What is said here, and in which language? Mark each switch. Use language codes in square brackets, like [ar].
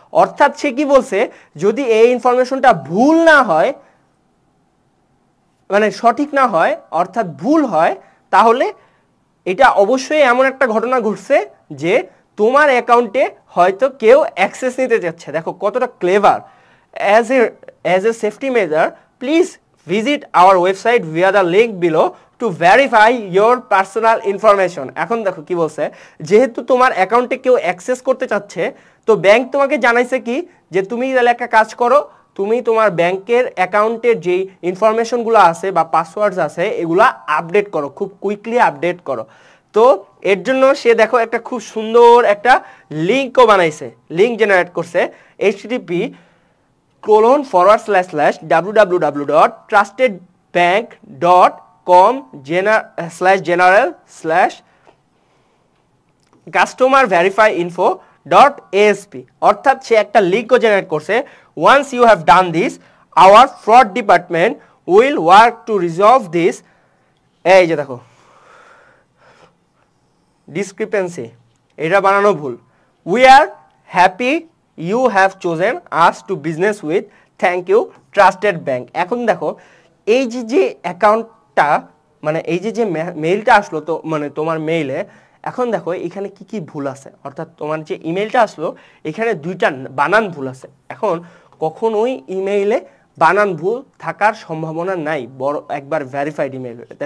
[bn] অর্থাৎ সে কি বলছে, যদি এই ইনফরমেশনটা ভুল না হয়, মানে সঠিক না হয়, অর্থাৎ ভুল হয়, তাহলে এটা অবশ্যই এমন একটা ঘটনা ঘটছে যে তোমার অ্যাকাউন্টে হয়তো কেউ অ্যাক্সেস নিতে চাচ্ছে। দেখো কতটা clever. [en] As a safety measure please visit our website via the link below to verify your personal information। [bn] এখন দেখো কি বলছে, যেহেতু তোমার অ্যাকাউন্টে কেউ অ্যাক্সেস করতে চাচ্ছে, তো ব্যাংক তোমাকে জানাইছে কি যে তুমি তাহলে একটা কাজ করো, তুমি তোমার ব্যাংকের অ্যাকাউন্টের যেই ইনফরমেশনগুলো আছে বা পাসওয়ার্ডস আছে এগুলা আপডেট করো, খুব কুইকলি আপডেট করো। তো এর জন্য সে দেখো একটা খুব সুন্দর একটা লিঙ্কও বানাইছে, লিঙ্ক জেনারেট করছে http://www.trustedbank.com/general/customerverifyinfo.asp। অর্থাৎ সে একটা লিঙ্কও জেনারেট করছে। [en] once you have done this our fraud department will work to resolve this। [bn] এই যে দেখো ডিসক্রিপেন্সি, এটা বানানো ভুল। [en] we are happy you have chosen us to business with, thank you trusted bank। [bn] এখন দেখো এই যে অ্যাকাউন্টটা, মানে এই যে মেইলটা আসলো, তো মানে তোমার মেইলে, এখন দেখো এখানে কি কি ভুল আছে। অর্থাৎ তোমার যে ইমেইলটা আসলো এখানে দুইটা বানান ভুল আছে। এখন কখনোই ইমেইলে বানান ভুল থাকার সম্ভাবনা নাই বড় একবার ভেরিফাইড ইমেইল হলে।